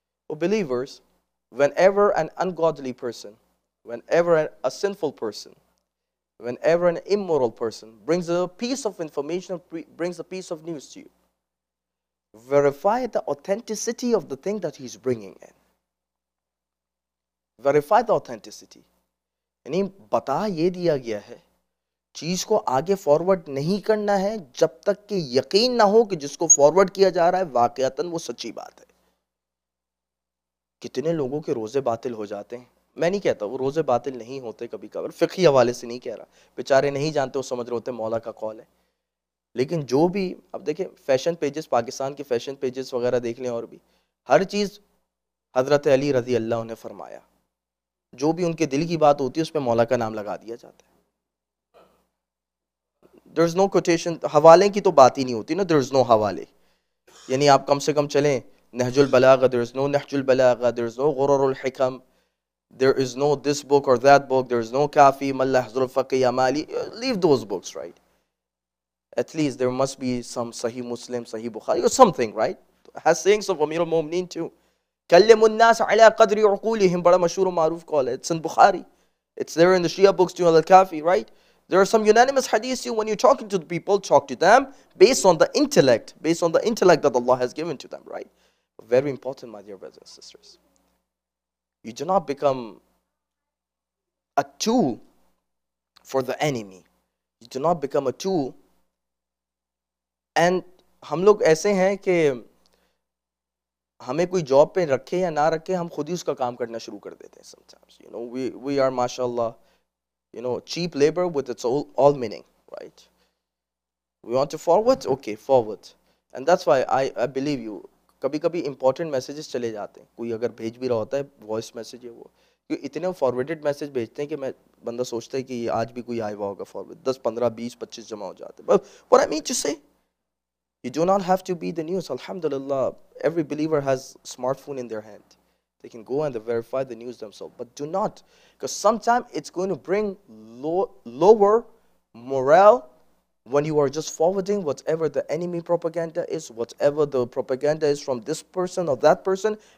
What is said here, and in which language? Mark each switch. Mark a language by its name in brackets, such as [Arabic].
[English] O believers, whenever an ungodly person, whenever a sinful person, whenever an immoral person brings a piece of information, brings a piece of news to you, verify the authenticity of the thing that he's bringing in. Verify the authenticity. [Urdu] یعنی بتا یہ دیا گیا ہے، چیز کو آگے forward نہیں کرنا ہے جب تک کہ یقین نہ ہو کہ جس کو فارورڈ کیا جا رہا ہے واقعتاً وہ سچی بات ہے۔ کتنے لوگوں کے روزے باطل ہو جاتے ہیں۔ میں نہیں کہتا وہ روزے باطل نہیں ہوتے کبھی کبھی، فقہی حوالے سے نہیں کہہ رہا، بیچارے نہیں جانتے، وہ سمجھ رہے ہوتے مولا کا کال ہے۔ لیکن جو بھی اب دیکھے fashion pages، پاکستان کے fashion pages وغیرہ دیکھ لے، اور بھی ہر چیز حضرت علی رضی اللہ عنہ نے فرمایا، جو بھی ان کے دل کی بات ہوتی ہے اس پہ مولا کا نام لگا دیا جاتا ہے۔ [English] There's no quotation, [Urdu] حوالے کی تو بات ہی نہیں ہوتی نا، [English] there's no [Urdu] حوالے۔ Yani aap kam se kam chale [English] Nahjul Balagha, there's no Nahjul Balagha, there's no Ghururul Hikam, there is no this book or that book, there's no Kafi, Malla Hazrul Faqih, Yamali, leave those books, right? At least there must be some Sahih Muslim, Sahih Bukhari, or something, right? Has sayings of Amir al-Mu'mineen too. [Arabic] Kallimu al-Nas ala qadri uqulihim, [Urdu] bada mashhoor wa maruf [English] call, it's in Bukhari. It's there in the Shia books too, al-Kafi, right? There are some unanimous hadiths too, when you're talking to the people, talk to them based on the intellect, based on the intellect that Allah has given to them, right? Very important, my dear brothers and sisters. You do not become a tool for the enemy. You do not become a tool. [Urdu] And ہم لوگ ایسے ہیں کہ ہمیں کوئی job پہ رکھے یا نہ رکھے، ہم خود ہی اس کا کام کرنا شروع کر دیتے ہیں [English] sometimes. You know, we are, mashallah, you know, cheap labor with its all meaning, right? We want to forward? Okay, forward. And that's why I believe you. [Urdu] کبھی کبھی [English] important messages [Urdu] چلے جاتے ہیں۔ کوئی اگر بھیج بھی رہا ہوتا ہے، voice message ہے وہ۔ کیوں اتنے forwarded message بھیجتے ہیں کہ میں بندہ سوچتا ہے کہ آج بھی کوئی آیا ہوگا forward۔ 10، 15، 20، 25 جمع ہو جاتے۔ [English] But what I mean to say, you do not have to be the news. Alhamdulillah, every believer has smartphone in their hand. They can go and verify the news themselves. But do not, because sometimes it's going to bring lower morale when you are just forwarding whatever the enemy propaganda is, whatever the propaganda is from this person or that person.